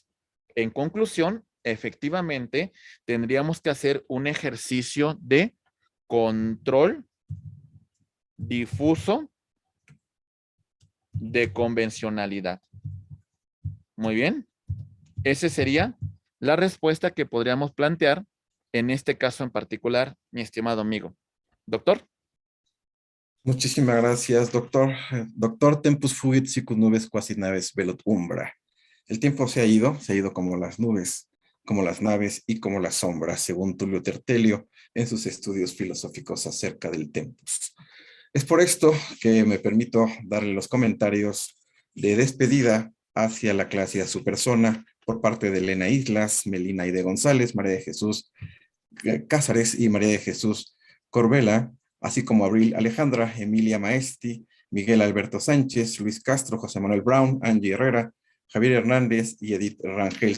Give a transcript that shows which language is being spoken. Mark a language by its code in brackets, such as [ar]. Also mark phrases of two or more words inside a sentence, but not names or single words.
[es] En conclusión, efectivamente, tendríamos que hacer un ejercicio de control difuso de convencionalidad. Muy bien. Esa sería la respuesta que podríamos plantear en este caso en particular, mi estimado amigo. Doctor. Muchísimas gracias, doctor. Doctor, [la] tempus fugit sicut nubes quasi naves velut umbra. [es] El tiempo se ha ido como las nubes, como las naves y como las sombras, según Tulio Tertelio en sus estudios filosóficos acerca del tempus. Es por esto que me permito darle los comentarios de despedida hacia la clase y a su persona por parte de Elena Islas, Melina Aide González, María de Jesús Cázares y María de Jesús Corbela, así como Abril Alejandra, Emilia Maesti, Miguel Alberto Sánchez, Luis Castro, José Manuel Brown, Angie Herrera, Javier Hernández y Edith Rangel.